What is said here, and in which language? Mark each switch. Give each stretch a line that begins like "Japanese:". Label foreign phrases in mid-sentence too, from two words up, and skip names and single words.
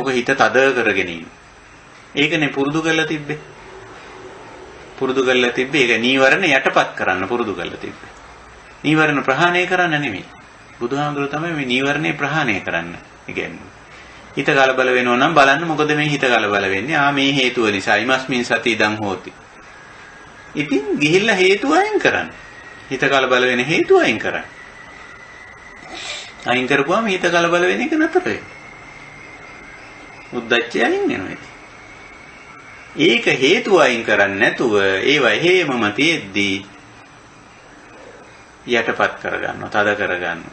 Sinhala: ඕක හිත තද කරගෙන ඉන්න. ඒකනේ පුරුදු කරලා තිබ්බේ. ඒක නීවරණ යටපත් කරන්න පුරුදු කරලා තිබ්බේ. නීවරණ ප්‍රහාණය කරන්න නෙමෙයි. බුදුහාමුදුරුවෝ තමයි මේ නීවරණේ ප්‍රහාණය කරන්න ඉගැන්වන්නේ. හිත කලබල වෙනවා නම් බලන්න මොකද මේ හිත කලබල වෙන්නේ? මේ හේතුව නිසා.
Pali: ඉමස්මින් සති ඉදං හෝති.
Sinhala: ඉතින් ගිහිල්ලා හේතුව අයින් කරන්න. හිත කලබල වෙන හේතුව අයින් කරන්න. අයින් කරපුවාම හිත කලබල වෙන එක නතර වෙනවා. උද්දච්චය අයින් වෙනවා ඉතින්. ඒක හේතුව අයින් කරන්නේ නැතුව ඒවා හේමම තියෙද්දී යටපත් කරගන්නවා, තද කරගන්නවා.